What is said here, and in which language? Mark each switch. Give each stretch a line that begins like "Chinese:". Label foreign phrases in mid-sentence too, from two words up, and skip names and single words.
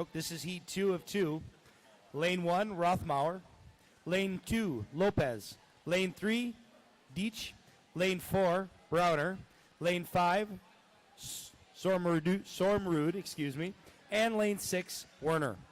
English: This is heat 2 of 2. Lane 1, Rothmauer. Lane 2, Lopez. Lane 3, Deitch. Lane 4, Browner. Lane 5, Sormrud, and lane 6, Werner.